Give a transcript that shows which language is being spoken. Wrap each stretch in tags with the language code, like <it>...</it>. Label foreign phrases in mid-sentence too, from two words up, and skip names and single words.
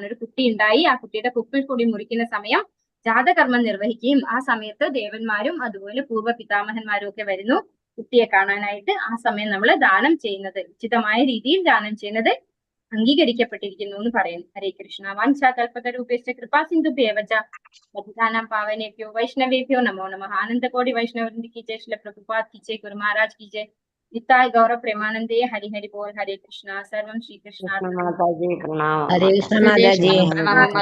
<ml>ഒരു കുട്ടി ഉണ്ടായി ആ കുട്ടിയുടെ പൊക്കിൾ കൊടി മുറിക്കുന്ന സമയം ജാതകർമ്മം നിർവഹിക്കുകയും ആ സമയത്ത് ദേവന്മാരും അതുപോലെ പൂർവ്വ പിതാമഹന്മാരും ഒക്കെ വരുന്നു കുട്ടിയെ കാണാനായിട്ട്. ആ സമയം നമ്മൾ ദാനം ചെയ്യുന്നത്, ഉചിതമായ രീതിയിൽ ദാനം ചെയ്യുന്നത് അംഗീകരിക്കപ്പെട്ടിരിക്കുന്നു എന്ന് പറയുന്നു. ഹരേ കൃഷ്ണ.</ml> <sa>വാഞ്ചാകൽപതരൂപേശ്ച കൃപാസിന്ധുഭ്യേവച പതിതാനാം പാവനേഭ്യോ വൈഷ്ണവേഭ്യോ നമോ നമഃ.</sa> <hi>ആനന്ദകോടി വൈഷ്ണവവൃന്ദ की जय, श्रील प्रभुपाद की जय, गुरु महाराज की जय, निताय गौर प्रेमानंदे, हरि हरि बोल. हरे कृष्णा. सर्वं श्री कृष्ण. हरे कृष्ण माताजी.</hi>